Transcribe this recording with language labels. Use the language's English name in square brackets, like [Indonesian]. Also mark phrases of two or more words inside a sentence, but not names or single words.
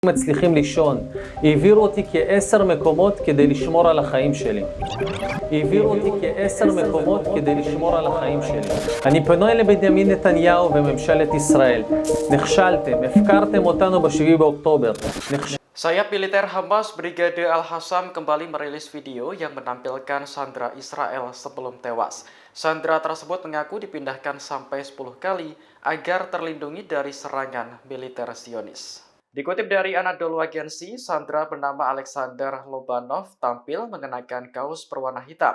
[Hebrew] מצליחים לישון. העבירו אותי כ10 מקומות כדי לשמור על החיים שלי. העבירו אותי כ10 מקומות כדי לשמור על החיים שלי. אני פונה לבנימין נתניהו וממשלת ישראל. נכשלתם, הפקרתם אותנו ב7 באוקטובר. [Indonesian] Sayap militer Hamas Brigade Al-Hassam kembali merilis video yang menampilkan sandera Israel sebelum tewas. Sandera tersebut mengaku dipindahkan sampai 10 kali agar terlindungi dari serangan militer Zionis. Dikutip dari Anadolu Agency, sandera bernama Alexander Lobanov tampil mengenakan kaos berwarna hitam.